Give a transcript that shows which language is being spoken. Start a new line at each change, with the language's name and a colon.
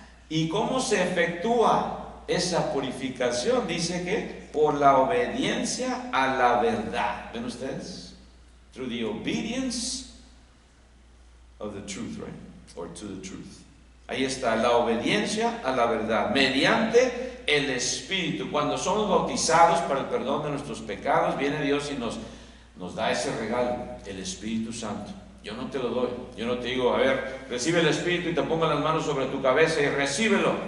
Spanish: ¿Y cómo se efectúa esa purificación? Dice que por la obediencia a la verdad. ¿Ven ustedes?
English: Through the obedience of the truth, right? Or to the truth.
Spanish: Ahí está, la obediencia a la verdad, mediante el Espíritu. Cuando somos bautizados para el perdón de nuestros pecados, viene Dios y nos da ese regalo, el Espíritu Santo. Yo no te lo doy, yo no te digo, a ver, recibe el Espíritu y te pongo las manos sobre tu cabeza y recíbelo.